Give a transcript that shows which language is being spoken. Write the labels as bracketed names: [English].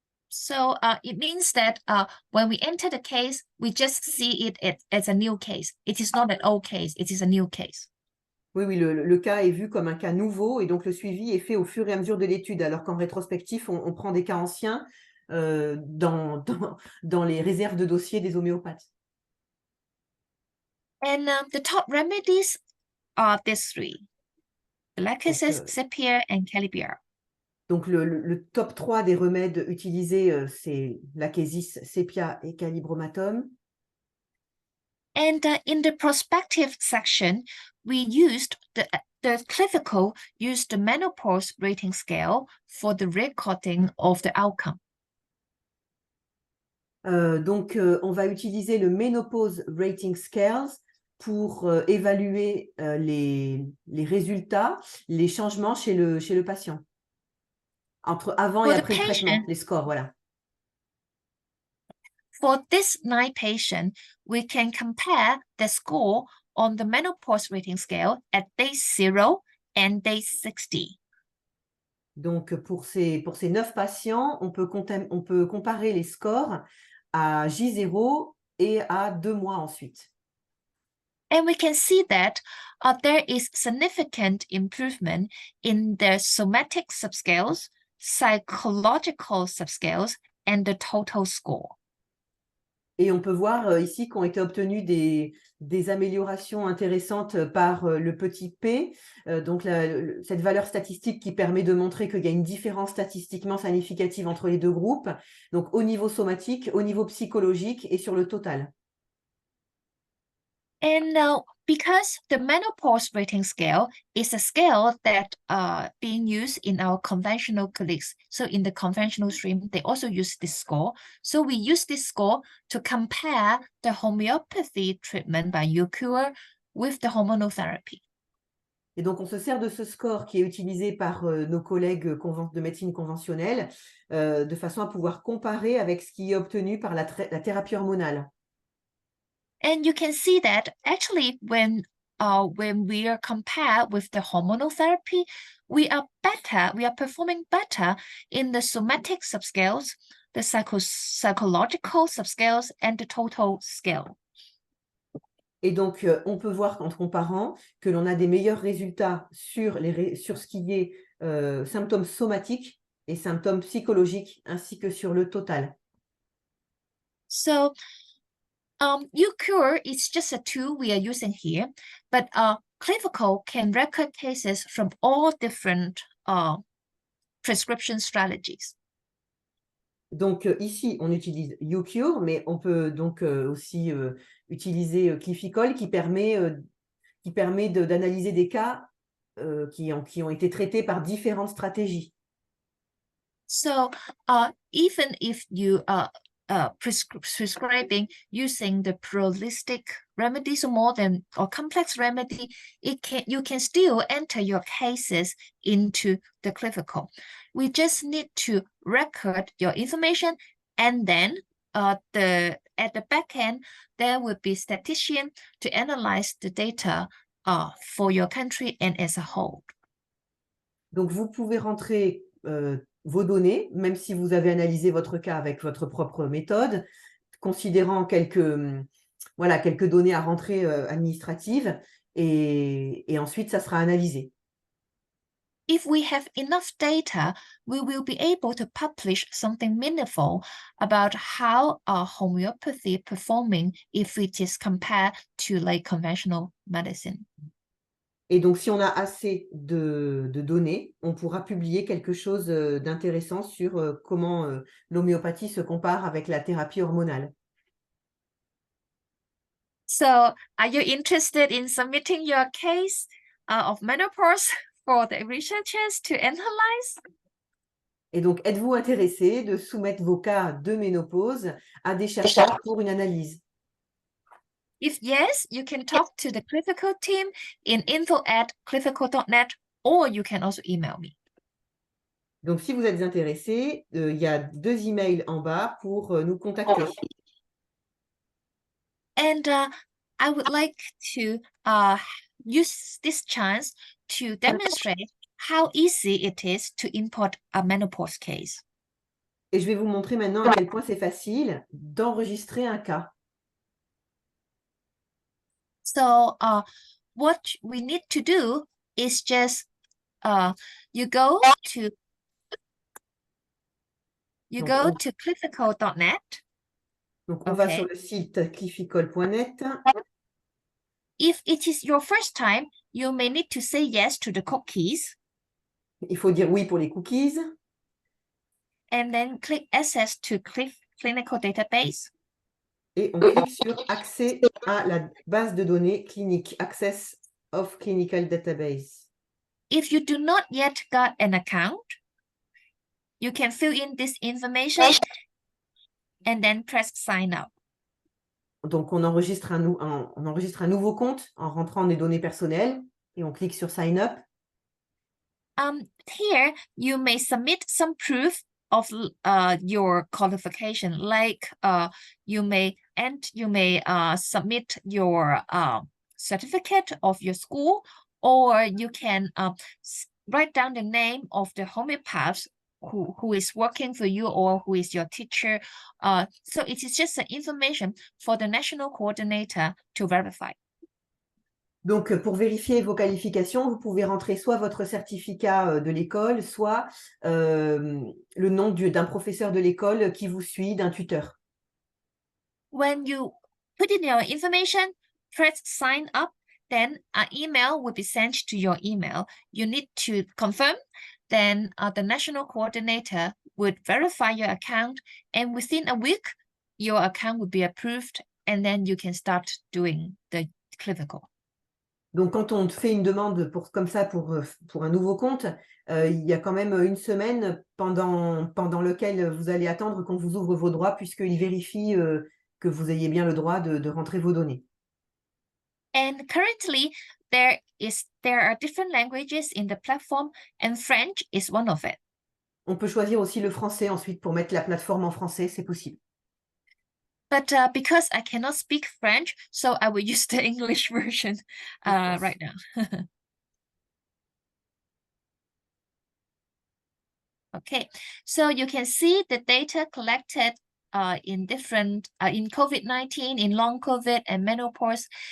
[English] So it means that when we enter the case, we just see it as a new case. It is not an old case, it is a new case. [French] Oui, le cas est vu comme un cas nouveau et donc le suivi est fait au fur et à mesure de l'étude, alors qu'en rétrospectif, on prend des cas anciens dans les réserves de dossiers des homéopathes. [English] And the top remedies are these 3. The Lacaze's, Sepia, and Calibiar. [French] Donc, le top 3 des remèdes utilisés, c'est Lachesis, Sepia et Calibromatum. [English] And in the prospective section, we used the Clivico used the menopause rating scale for the recording of the outcome. [French] Donc, on va utiliser le Menopause Rating Scales pour évaluer les résultats, les changements chez le patient. Avant et après le traitement, les scores, voilà. [English] For this 9 patients, we can compare the score on the menopause rating scale at day 0 and day 60. [French] Donc, pour ces 9 patients, on peut comparer les scores à J0 et à 2 mois ensuite. [English] And we can see that there is significant improvement in the somatic subscales, psychological subscales, and the total score. [French] Et on peut voir ici qu'ont été obtenues des améliorations intéressantes par le petit p, donc cette valeur statistique qui permet de montrer qu'il y a une différence statistiquement significative entre les deux groupes, donc au niveau somatique, au niveau psychologique et sur le total. [English] And now, because the menopause rating scale is a scale that being used in our conventional colleagues, so in the conventional stream, they also use this score. So we use this score to compare the homeopathy treatment by Eucure with the hormonal therapy. [French] Et donc, on se sert de ce score qui est utilisé par nos collègues de médecine conventionnelle de façon à pouvoir comparer avec ce qui est obtenu par la thérapie hormonale. [English] And you can see that actually when we are compared with the hormonal therapy, we are performing better in the somatic subscales, the psychological subscales, and the total scale. [French] Et donc, on peut voir qu'en comparant, que l'on a des meilleurs résultats sur ce qui est symptômes somatiques et symptômes psychologiques, ainsi que sur le total. [English] So, Eucure is just a tool we are using here, but Clivico can record cases from all different prescription strategies. [French] Donc, ici, on utilise Eucure, mais on peut donc aussi utiliser Clificol qui permet d'analyser des cas qui ont été traités par différentes stratégies. [English] So, even if you are prescribing using the pluralistic remedies or complex remedy, you can still enter your cases into the Clivico. We just need to record your information, and then at the back end, there will be statistician to analyze the data for your country and as a whole. [French] Donc, vous pouvez rentrer vos données, même si vous avez analysé votre cas avec votre propre méthode, considérant quelques données à rentrer administratives, et ensuite, ça sera analysé. [English] If we have enough data, we will be able to publish something meaningful about how homeopathy performing if it is compared to like conventional medicine. [French] Et donc, si on a assez de données, on pourra publier quelque chose d'intéressant sur comment l'homéopathie se compare avec la thérapie hormonale. [English] So, are you interested in submitting your case of menopause for the researchers to analyze? [French] Et donc, êtes-vous intéressé de soumettre vos cas de ménopause à des chercheurs pour une analyse? [English] If yes, you can talk to the Clinical team in info@clinical.net, or you can also email me. [French] Donc, si vous êtes intéressé, il y a 2 emails en bas pour nous contacter. [English] And I would like to use this chance to demonstrate how easy it is to import a menopause case. [French] Et je vais vous montrer maintenant à quel point c'est facile d'enregistrer un cas. [English] So what we need to do is just you go to clinical.net. [French] Donc, on va sur le site clificol.net. [English] If it is your first time, you may need to say yes to the cookies. [French] Il faut dire oui pour les cookies. [English] And then click Access to Clinical Database. [French] Et on clique sur Accès à la base de données clinique, [English] Access of Clinical Database. If you do not yet got an account, you can fill in this information and then press Sign Up. [French] Donc, on enregistre un nouveau compte en rentrant des données personnelles et on clique sur Sign Up. [English] Here, you may submit some proof of your qualification, like you may submit your certificate of your school, or you can write down the name of the homeopath who is working for you or who is your teacher. So it is just the information for the national coordinator to verify. [French] Donc, pour vérifier vos qualifications, vous pouvez rentrer soit votre certificat de l'école, soit le nom d'un professeur de l'école qui vous suit, d'un tuteur. [English] When you put in your information, press Sign Up, then an email will be sent to your email. You need to confirm, then the national coordinator would verify your account, and within a week, your account will be approved, and then you can start doing the clinical. [French] Donc, quand on fait une demande comme ça pour un nouveau compte, il y a quand même une semaine pendant lequel vous allez attendre qu'on vous ouvre vos droits, puisqu'il vérifie que vous ayez bien le droit de rentrer vos données. [English] And currently, there are different languages in the platform, and French is one of it. [French] On peut choisir aussi le français ensuite pour mettre la plateforme en français, c'est possible. [English] But because I cannot speak French, so I will use the English version right now. Okay, so you can see the data collected in COVID-19, in long COVID and menopause.